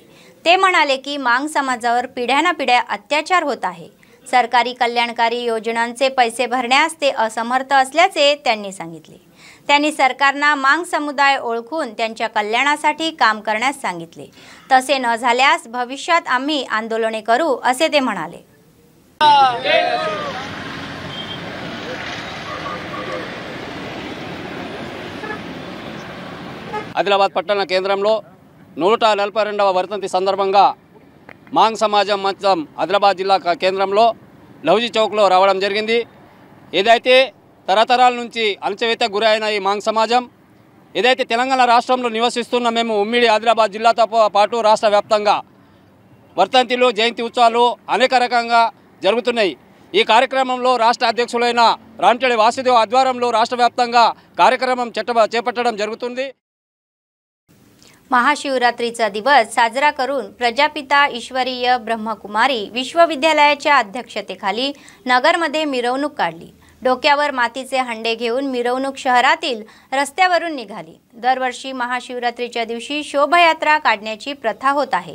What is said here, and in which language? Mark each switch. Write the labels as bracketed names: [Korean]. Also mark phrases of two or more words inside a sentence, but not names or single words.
[Marathi] ते म्हणाले की मांग समाजावर पिढ्यानपिढ्या अत्याचार होत आहे। सरकारी कल्याणकारी योजनांचे पैसे भरण्यास ते असमर्थ असल्याचे त्यांनी सांगितले। त्यांनी सरकारना मांग समुदाय ओळखून त्यांच्या कल्याणासाठी काम करण्यास सांगितले। तसे न झाल्यास भविष्यात आम्ही आंदोलने करू असे ते म्हणाले। [Telugu] ఆదిలాబాద్ పట్టణ కేంద్రంలో 142వ వర్ధంతి సందర్భంగా మాంగ్ సమాజం మొత్తం ఆదిలాబాద్ జిల్లా కేంద్రంలో లహుజీ చౌక్లో రావడం జరిగింది। ఏదైతే తరతరాల నుంచి అణచివేతకు గురైన ఈ మాంగ్ సమాజం ఏదైతే తెలంగాణ రాష్ట్రంలో నివసిస్తున్న మేము ఉమ్మడి ఆదిలాబాద్ జిల్లాతో పాటు రాష్ట్ర వ్యాప్తంగా వర్ధంతిలు, జయంతి ఉత్సవాలు అనేక రకంగా జరుగుతున్నాయి। ఈ కార్యక్రమంలో రాష్ట్ర అధ్యక్షులైన రాంటెడి వాసుదేవ్ ఆధ్వర్యంలో రాష్ట్ర వ్యాప్తంగా కార్యక్రమం చేపట్టడం జరుగుతుంది। [Marathi] महाशिवरात्रीचा दिवस साजरा करून प्रजापिता ईश्वरीय ब्रह्मकुमारी विश्वविद्यालयाच्या अध्यक्षतेखाली नगरमध्ये मिरवणूक काढली। डोक्यावर मातीचे हंडे घेऊन मिरवणूक शहरातील रस्त्यावरून निघाली। दरवर्षी महाशिवरात्रीच्या दिवशी शोभायात्रा काढण्याची प्रथा होत आहे।